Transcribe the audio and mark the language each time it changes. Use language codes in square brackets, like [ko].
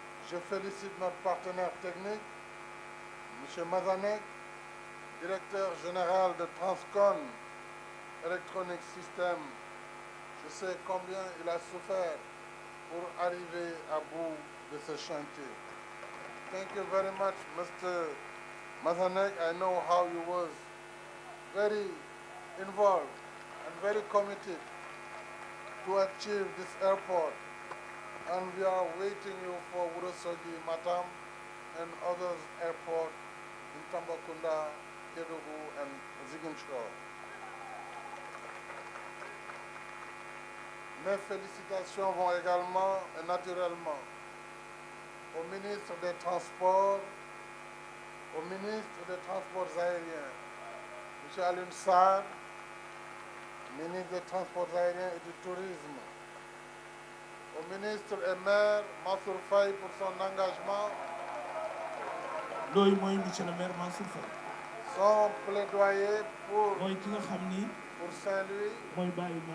[fr] Je félicite notre partenaire technique, M. Mazanek, directeur général de Transcon Electronic System. Je sais combien il a souffert pour arriver à bout de ce chantier. [en] Thank you very much, Mr. Mazanek. I know how you was very involved and very committed to achieve this airport. And we are waiting you for Ourossogui, Matam, and other airports in Tambacounda, Kédougou, and Ziguinchor. [fr] Mes félicitations vont également et naturellement au ministre des Transports, au ministre des Transports aériens, M. Alioune Sarr, ministre des Transports aériens et du Tourisme, au ministre et maire Mansour Faye pour son engagement, son plaidoyer pour Saint-Louis.